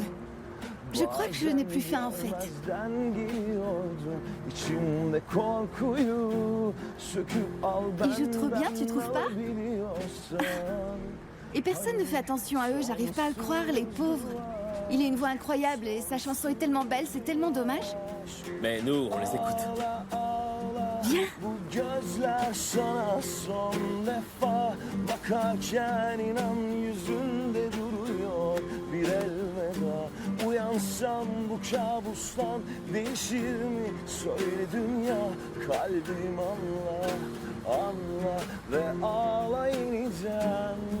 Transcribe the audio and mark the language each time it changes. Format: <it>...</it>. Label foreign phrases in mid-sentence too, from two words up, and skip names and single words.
<fr>Je crois que je n'ai plus faim en fait. Il joue trop bien, tu trouves pas? Et personne ne fait attention à eux, j'arrive pas à le croire, les pauvres. Il a une voix incroyable et sa chanson est tellement belle, c'est tellement dommage. Mais nous, on les écoute. Viens.</fr> <tr>Uyansam bu kabustan değişir mi? Söyle dünya kalbim anla, anla ve ağla yeniden.</tr>